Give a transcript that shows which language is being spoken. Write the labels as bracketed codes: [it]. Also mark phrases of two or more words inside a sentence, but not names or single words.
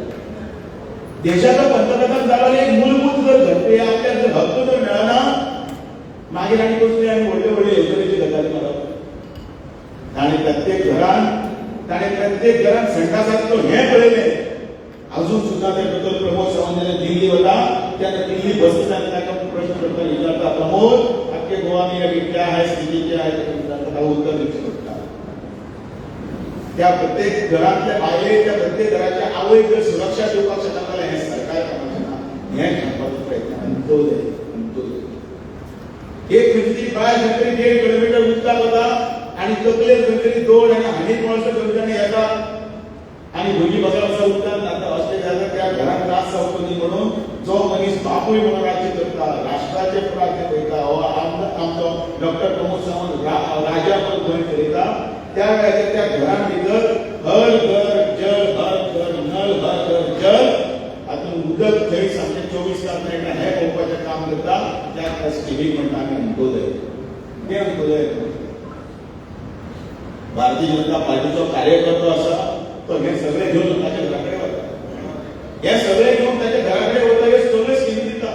[kok] देशाचो पंतप्रधान जालो एक मूलभूत जर घटये आपल्याक जर हक्क जर मेळना मागीर आनी कसली आनी व्हडल्यो व्हडल्यो येवजणेची गजाली करप. ताणें प्रत्येक घरान संडासाचो हें पळयलें. अजून सुद्धा ते डॉक्टर प्रमोद सावंत जेन्ना दिल्ली वता तेन्ना दिल्ली बसता ताका प्रश्न करता विचारता, प्रमोद आख्खे [hi] गोवा में अभी क्या है, स्थिति क्या है, [kok] ताका उत्तर दिवचें पडटा. त्या प्रत्येक घरांतल्या बायलेक त्या प्रत्येक घराच्या आवयक जर सुरक्षा दिवपाक शकता जाल्यार हें सरकार करपाचें ना. हें सांगपाचो प्रयत्न अंत्योदय. एक खंयची तरी बायल खंय तरी 1.5 किलोमीटर उदकाक वता आनी तकलेर खंय तरी दोड आनी हानीक पळसा दोन जाण येता आनी भुरगीं बसा बसा उदकांत घालता. अशें जाल्यार त्या घराक त्रास जावचो न्ही म्हणून जो मनीस बापूय म्हणून राज्य करता, राष्ट्राचे राज्य पळयता, हो आमचो डॉक्टर प्रमोद सावंत राजा म्हणून गोंय चलयता, त्या वेळाचेर त्या घरां भितर [hi] हर घर जल, हर घर नल, हर घर जल [kok] हातूंत उदक थंय सामकें 24 तास मेळटा हें पळोवपाचें काम करता. त्या स्किमीक म्हणटा आमी अंत्योदय. तें अंत्योदय. भारतीय जनता पार्टीचो कार्यकर्तो आसा तो हे सगळे घेवन ताच्या घराकडे वता. हे सगळे घेवन ताच्या घराकडे वता हे सगळे स्किमी दिता.